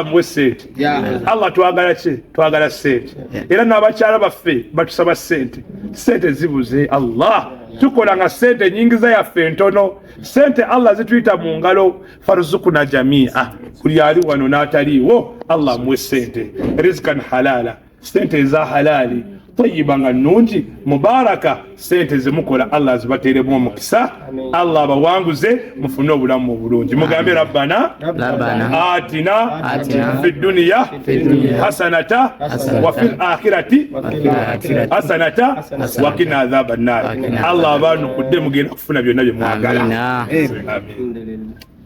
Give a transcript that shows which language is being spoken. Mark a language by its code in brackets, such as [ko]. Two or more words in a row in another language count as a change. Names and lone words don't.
[lg] muwe sente Allah twagala ki twagala sente era n'abakyala baffe batusaba sente zibuze Allah tukola nga sente nyingiza yaffe ntono sente Allah zituyita mu ngalo faruzukuna jamia buli ali wano n'ataliwo Allah muwe sente [ar] رزقا حلالا [lg] sente za halali tayyiba nga nnungi mubaraka sente zimukola Allah zibateremu omukisa Allah bawanguze mufune obulamu obulungi mugambe rabbana [ar] آتنا في الدنيا حسنة وفي الآخرة حسنة وقنا عذاب النار Allah [lg] abantu kudde mugenda kufuna byonna bye mwagala. [ar] Amin.